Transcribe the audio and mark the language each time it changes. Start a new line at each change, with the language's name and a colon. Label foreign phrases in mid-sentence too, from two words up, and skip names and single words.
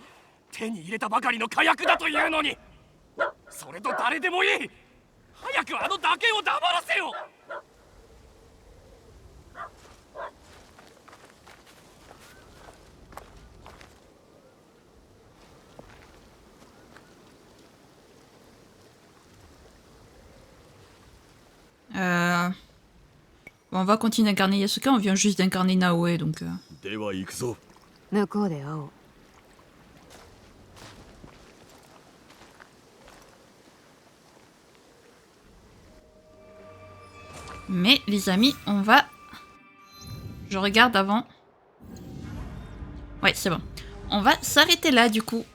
Japanese: 手に入れたばかりの火薬だというのに。それと誰でもいい。早くあの打鍵を黙らせよ。
French: Bon, on va continuer d'incarner Yasuka, on vient juste d'incarner Naoe, donc...
Japanese: では行くぞ。向こうで会おう。
French: Mais les amis, on va... Je regarde avant. Ouais, c'est bon. On va s'arrêter là, du coup.